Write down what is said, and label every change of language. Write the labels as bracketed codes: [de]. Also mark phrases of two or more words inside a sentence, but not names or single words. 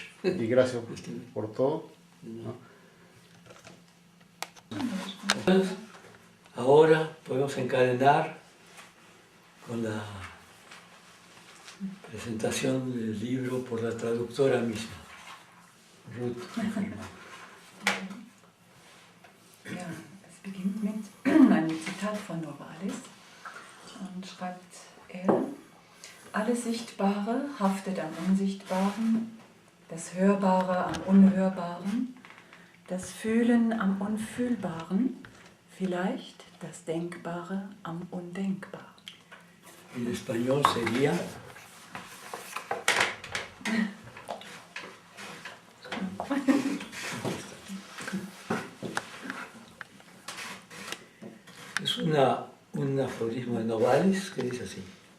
[es] Y gracias por todo, ¿no? Ahora podemos encadenar con la presentación del libro por la traductora misma, Ruth Freeman. [de] Ja, es beginnt mit einem Zitat von Novalis und schreibt er: Alles Sichtbare haftet am Unsichtbaren, das Hörbare am Unhörbaren, das Fühlen am Unfühlbaren, vielleicht das Denkbare am Undenkbaren. [es] En español sería: es un aforismo de Novalis que dice así: